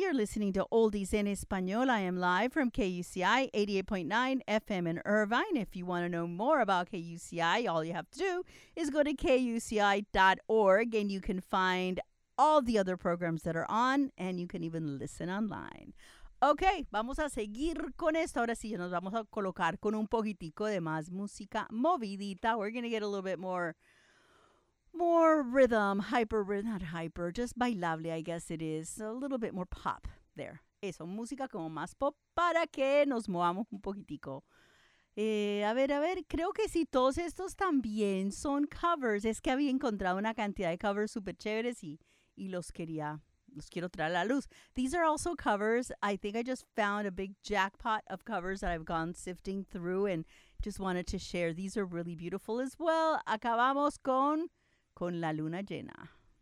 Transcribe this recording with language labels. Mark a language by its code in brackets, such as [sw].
[en] You're listening to Oldies en Español. I am live from KUCI 88.9 FM in Irvine. If you want to know more about KUCI, all you have to do is go to kuci.org and you can find all the other programs that are on, and you can even listen online. [es] Okay, vamos a seguir con esto. Ahora sí, nos vamos a colocar con un poquitico de más música movidita. [en] We're going to get a little bit more rhythm, just bailable, I guess it is. A little bit more pop there. [es] Eso, música como más pop para que nos movamos un poquitico. A ver, creo que sí, todos estos también son covers. Es que había encontrado una cantidad de covers super chéveres y los quiero traer a la luz. [en] These are also covers. I think I just found a big jackpot of covers that I've gone sifting through and just wanted to share. These are really beautiful as well. [es] Acabamos con La Luna Llena.